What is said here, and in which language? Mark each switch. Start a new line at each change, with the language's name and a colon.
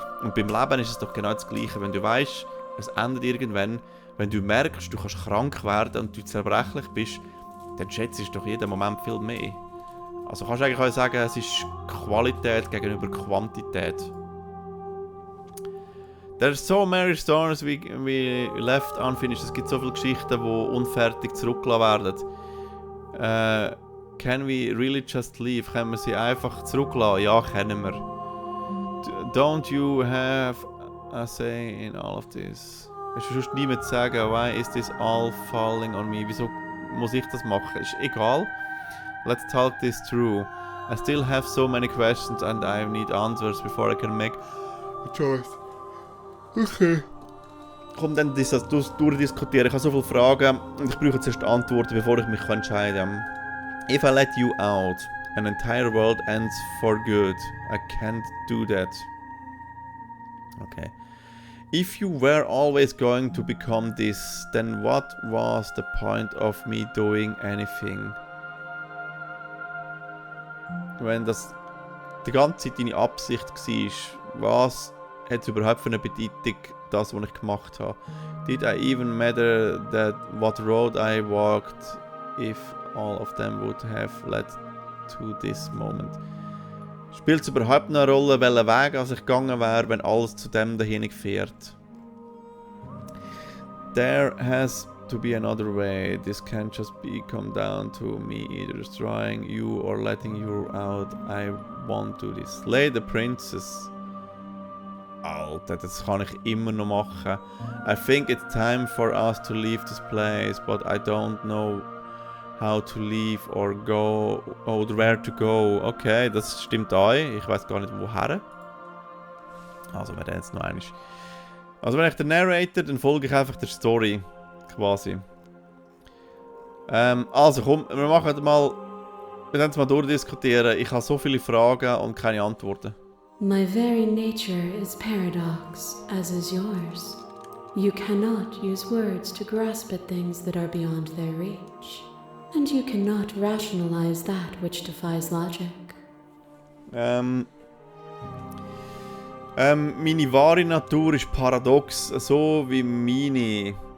German: Und beim Leben ist es doch genau das Gleiche. Wenn du weißt, es endet irgendwann, wenn du merkst, du kannst krank werden und du zerbrechlich bist, dann schätzt du doch jeden Moment viel mehr. Also kannst du eigentlich auch sagen, es ist Qualität gegenüber Quantität.
English: There's so many stories we left unfinished.
German: Es gibt so viele Geschichten, die unfertig zurückgelassen werden.
English: Can we really just leave?
German: Können wir sie einfach zurücklassen? Ja, können wir.
English: Don't you have a say in all of this?
German: Hast du sonst niemand zu sagen,
English: why is this all falling on me?
German: Wieso muss ich das machen? Ist egal.
English: Let's talk this through. I still have so many questions and I need answers before I can make a choice. Okay.
German: Komm, dann das durchdiskutieren. Ich habe so viele Fragen und ich brauche zuerst Antworten, bevor ich mich entscheiden kann.
English: If I let you out, an entire world ends for good. I can't do that. Okay. If you were always going to become this, then what was the point of me doing anything?
German: Wenn das die ganze Zeit deine Absicht war, was hat es überhaupt für eine Bedeutung, das, was ich gemacht habe?
English: Did I even matter that what road I walked, if all of them would have led to this moment?
German: Spielt es überhaupt eine Rolle, welchen Weg ich gegangen wäre, wenn alles zu dem dahin fährt?
English: There has to be another way. This can't just come down to me either destroying you or letting you out. I won't do this. Slay the princess.
German: Alter, das kann ich immer noch machen.
English: I think it's time for us to leave this place, but I don't know how to leave or go or where to go.
German: Okay, das stimmt auch. Ich weiß gar nicht woher. Also wenn jetzt noch einmal. Also wenn ich der Narrator, dann folge ich einfach der Story, quasi. Also komm, wir machen es mal durchdiskutieren. Ich habe so viele Fragen und keine Antworten.
English: My very nature is paradox, as is yours. You cannot use words to grasp at things that are beyond their reach. And you cannot rationalize that which defies logic.
German: Meine wahre Natur ist paradox, so wie meine.